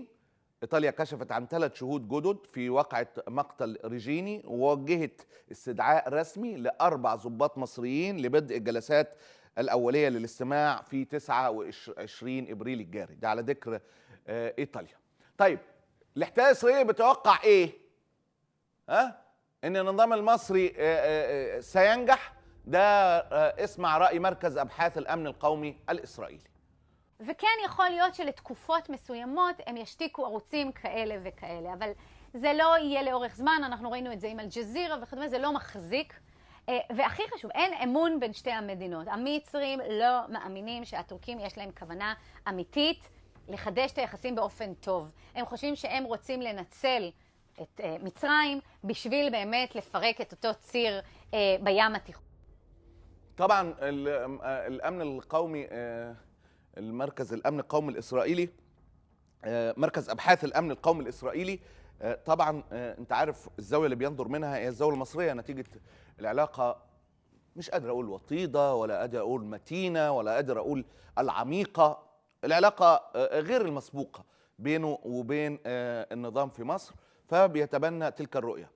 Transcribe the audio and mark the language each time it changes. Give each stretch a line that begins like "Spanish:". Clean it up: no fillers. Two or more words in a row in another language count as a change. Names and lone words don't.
Arabic: ايطاليا كشفت عن 3 شهود جدد في واقعة مقتل ريجيني، ووجهت استدعاء رسمي ل4 ضباط مصريين لبدء الجلسات الأولية للاستماع في 29 ابريل الجاري. ده على ذكر ايطاليا. طيب الاحتلال الاسرائيلي بيتوقع ايه؟ ان النظام المصري سينجح. ده اسمع رأي مركز ابحاث الامن القومي الاسرائيلی.
Hebrew: וכן יכול להיות שלתקופות מסוימות הם ישתיקו ערוצים כאלה וכאלה, אבל זה לא יהיה לאורך זמן, אנחנו ראינו את זה עם אל-ג'זירה וכדומה, זה לא מחזיק. והכי חשוב, אין אמון בין שתי המדינות. המצרים לא מאמינים שהטורקים יש להם כוונה אמיתית לחדש את היחסים באופן טוב. הם חושבים שהם רוצים לנצל את מצרים בשביל באמת לפרק את אותו ציר בים התיכון.
Arabic: طبعا الامن القومي، المركز الامن القومي الاسرائيلي، مركز ابحاث الامن القومي الاسرائيلي، طبعا انت عارف الزاويه اللي بينظر منها هي الزاويه المصريه، نتيجه العلاقه مش قادر اقول وطيده، ولا قادر اقول متينه، ولا قادر اقول العميقه، العلاقه غير المسبوقه بينه وبين النظام في مصر، فبيتبنى تلك الرؤيه.